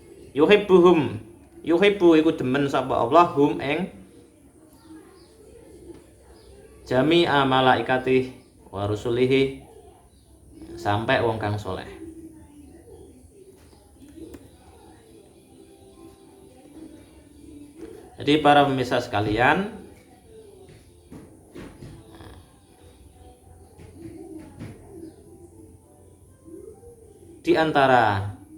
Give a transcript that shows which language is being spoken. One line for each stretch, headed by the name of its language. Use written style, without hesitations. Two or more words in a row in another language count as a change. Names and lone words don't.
Javanese: Yuhibbu iku demen sapa Allah hum ing
Arabic: jami'a malaikatih wa rusulihi,
Javanese: sampai wong kang soleh.
Indonesian: Jadi para pemirsa sekalian, di antara